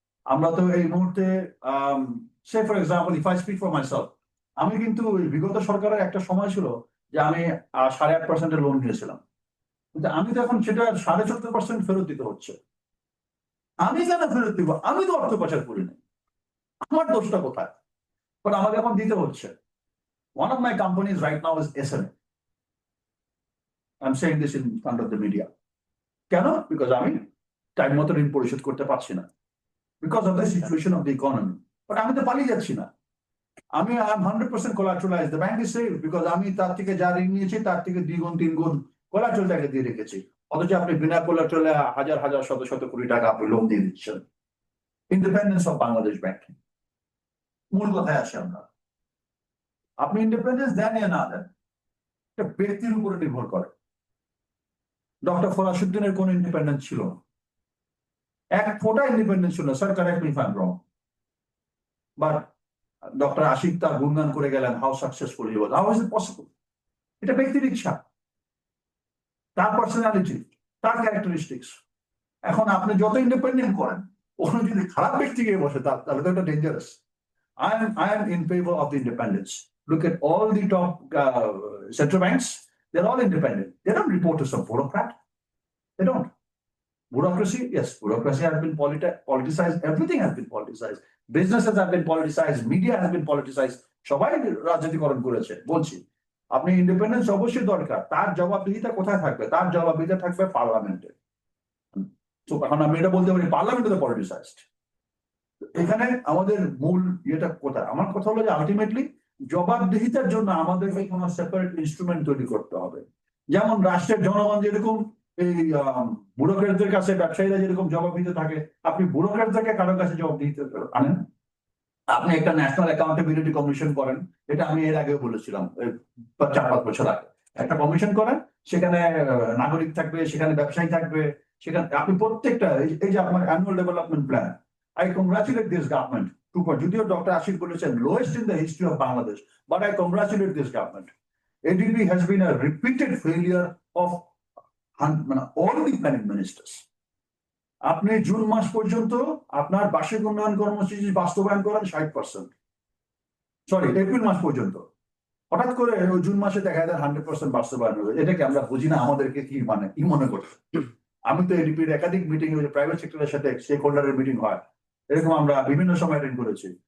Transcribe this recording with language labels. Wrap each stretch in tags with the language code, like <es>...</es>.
<bn>আমরা তো এই মুহূর্তে</bn> <en>say for example if I speak for myself,</en> <bn>আমি কিন্তু বিগত সরকারের একটা সময় ছিল যে আমি 8.5% লোন নিয়েছিলাম, কিন্তু আমি তো এখন সেটা 14.5% ফেরত দিতে হচ্ছে। আমি কেন ফেরত দিব? আমি তো অর্থ পাচার করি না, আমার দোষটা কোথায়?</bn> <en>but</en> <bn>আমাকে এখন দিতে হচ্ছে।</bn> <en>One of my companies right now is SMA. I'm saying this in front of the media.</en> <bn>কেন?</bn> <en>Because</en> <bn>আমি টাইম মতো ঋণ পরিশোধ করতে পারছি না,</bn> <en>because of the situation of the economy. But</en> <bn>আমি তো পালিয়ে যাচ্ছি না। আমি</bn> <en>I'm 100% collateralized. The bank is safe because</en> <bn>আমি তার থেকে যা ঋণ নিয়েছি তার থেকে 2 গুণ 3 গুণ collateral টাকে দিয়ে রেখেছি। অথচ আপনি বিনা collateral হাজার হাজার শত শত কোটি টাকা আপনি লোন দিয়ে দিচ্ছেন। ইন্ডিপেন্ডেন্স অফ বাংলাদেশ ব্যাংকিং, মূল কথায় আসে আমরা। আপনি ইন্ডিপেন্ডেন্স দেন না না দেন, এটা ব্যক্তির উপরে নির্ভর করে। ডক্টর ফরাসুদ্দিনের কোন ইন্ডিপেন্ডেন্স ছিল না, এক ফোটা ইন্ডিপেন্ডেন্স ছিল না।</bn> <en>sir correct me if I am wrong, but doctor Ashik</en> <bn>তার গুণগান করে গেলেন</bn> <en>How successful he was. How is it possible?</en> <bn>এটা ব্যক্তির ইচ্ছা, তার পার্সোনালিটি, তার ক্যারেক্টারিস্টিক্স। এখন আপনি যত ইন্ডিপেন্ডেন্ট করেন, ওখানে যদি খারাপ ব্যক্তি গিয়ে বসে তাহলে তো এটা dangerous.</bn> <en>I am in favor of the independence. Look at all the top central banks, they're all independent. They don't report to some bureaucrat. They don't. Bureaucracy, yes, bureaucracy has been politicized. Everything has been politicized. Businesses have been politicized. Media has been politicized.</en> <bn>সবাই রাজনীতিকরণ করেছে। বলছি আপনি independence অবশ্যই দরকার। তার জবাবদিহিতা কোথায় থাকবে? তার জবাবদিহিতা থাকবে পার্লামেন্টে। তো এখন আমি এটা বলতে পারি পার্লামেন্ট তো পলিটিসাইজড। এখানে আমাদের মূল ইয়েটা কোথায়? আমার কথা হলো যে আলটিমেটলি জবাবদিহিতার জন্য আমাদেরকে কোনো সেপারেট ইনস্ট্রুমেন্ট তৈরি করতে হবে। যেমন রাষ্ট্রের জনগণ যেরকম এই ব্যুরোক্রেটদের কাছে, ব্যবসায়ীরা যেরকম জবাব দিতে থাকে, আপনি ব্যুরোক্রেটদেরকে কারো কাছে জবাব দিতে আনেন। আপনি একটা ন্যাশনাল অ্যাকাউন্টেবিলিটি কমিশন করেন, এটা আমি এর আগেও বলেছিলাম 4-5 বছর আগে। একটা কমিশন করেন, সেখানে নাগরিক থাকবে, সেখানে ব্যবসায়ী থাকবে, সেখানে আপনি প্রত্যেকটা এই যে আপনার annual development plan,</bn> <en>I congratulate this government.</en> <bn>যদিও ডক্টর আশিক বলেছেন</bn> <en>lowest in the history of Bangladesh, but I congratulate this government. ADB has been a repeated failure of all the planning ministers.</en> <bn>আপনি জুন মাস পর্যন্ত আপনার বার্ষিক উন্নয়ন কর্মসূচি বাস্তবায়ন করেন 60%, সরি এপ্রিল মাস পর্যন্ত। হঠাৎ করে ওই জুন মাসে দেখা যায় 100% বাস্তবায়ন হবে। এটাকে আমরা বুঝি না, আমাদেরকে কি মনে করছে? আমি তো এডিপির একাধিক মিটিং, প্রাইভেট সেক্টরের সাথে স্টেক হোল্ডারের মিটিং হয়, এরকম আমরা বিভিন্ন সময় অ্যাটেন্ড করেছি।</bn>